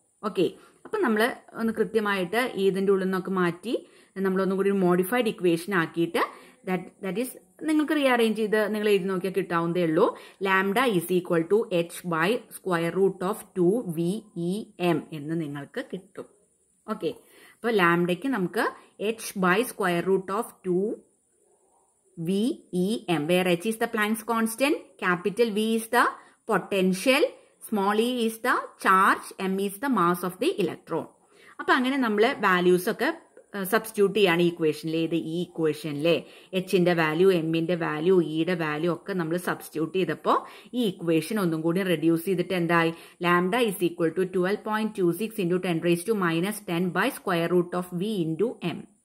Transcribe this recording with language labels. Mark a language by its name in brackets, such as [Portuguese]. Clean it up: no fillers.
[Malayalam] Okay, അപ്പൊ നമ്മൾ ഒന്ന് കൃത്യമായിട്ട് ഇതിന്റെ ഉള്ളിൽ നിന്നൊക്കെ മാറ്റി നമ്മളൊന്നും കൂടി മോഡിഫൈഡ് ഇക്വേഷൻ ആക്കിയിട്ട് [English] that is [Malayalam] നിങ്ങൾക്ക് റീഅറേഞ്ച് ചെയ്ത് നിങ്ങൾ എഴുതി നോക്കിയാൽ കിട്ടാവുന്നതേ ഉള്ളൂ. [English] lambda is equal to h/√2VEM [Malayalam] എന്ന് നിങ്ങൾക്ക് കിട്ടും. ഓക്കെ, അപ്പോൾ ലാംഡയ്ക്ക് നമുക്ക് [English] h/√2VEM, where h is the Planck's constant, capital V is the potential, small e is the charge, m is the mass of the electron. [Malayalam] അപ്പൊ അങ്ങനെ നമ്മൾ വാല്യൂസ് ഒക്കെ substitute ചെയ്യാണ് ഈ ഇക്വേഷനിലെ. ഈ ഇക്വേഷനിലെ എച്ചിന്റെ വാല്യൂ, എമ്മിന്റെ വാല്യൂ, ഇയുടെ വാല്യൂ ഒക്കെ നമ്മൾ സബ്സ്റ്റിറ്റ്യൂട്ട് ചെയ്തപ്പോൾ ഈ ഇക്വേഷൻ ഒന്നും കൂടി റെഡ്യൂസ് ചെയ്തിട്ട് എന്തായി, [English] Lambda is equal to 12.26 into 10⁻⁻10 by square root of V into M.